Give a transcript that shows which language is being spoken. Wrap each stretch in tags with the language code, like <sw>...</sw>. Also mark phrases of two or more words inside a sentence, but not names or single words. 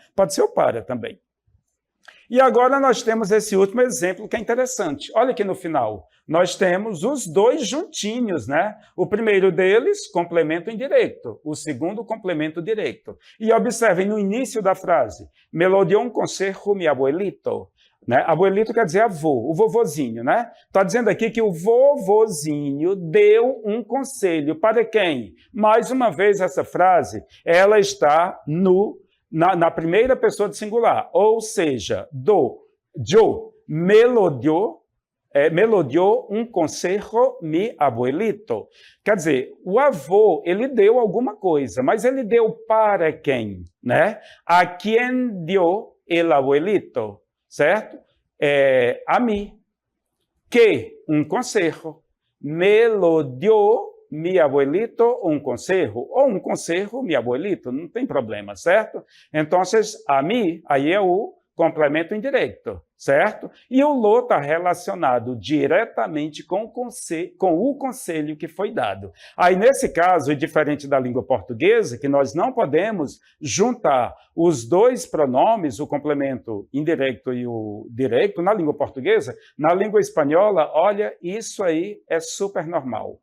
<pt>Pode ser o para também. E agora nós temos esse último exemplo que é interessante. Olha aqui no final. Nós temos os dois juntinhos, né? O primeiro deles, complemento indireto. O segundo, complemento direto. E observem no início da frase.</pt> <es>Me lo dio un consejo mi abuelito.</es> <pt>Né? Abuelito quer dizer avô, o vovozinho, né? Está dizendo aqui que o vovozinho deu um conselho para quem? Mais uma vez, essa frase, ela está na primeira pessoa de singular, ou seja,</pt> <es>yo, me lo dio un consejo mi abuelito.</es> <pt>Quer dizer, o avô, ele deu alguma coisa, mas ele deu para quem? Né? A quem</pt> <es>dio el abuelito?</es> <pt>Certo? A mim. Que um consejo.</pt> <es>Me lo dio mi abuelito un consejo.</es> <pt>Ou um</pt> <es>consejo mi abuelito.</es> <pt>Não tem problema, certo? Então, a mim, aí é o complemento indireto, certo? E o lo está relacionado diretamente com o conselho que foi dado. Aí, nesse caso, e diferente da língua portuguesa, que nós não podemos juntar os dois pronomes, o complemento indireto e o direto, na língua portuguesa, na língua espanhola, olha, isso aí é super normal.</pt>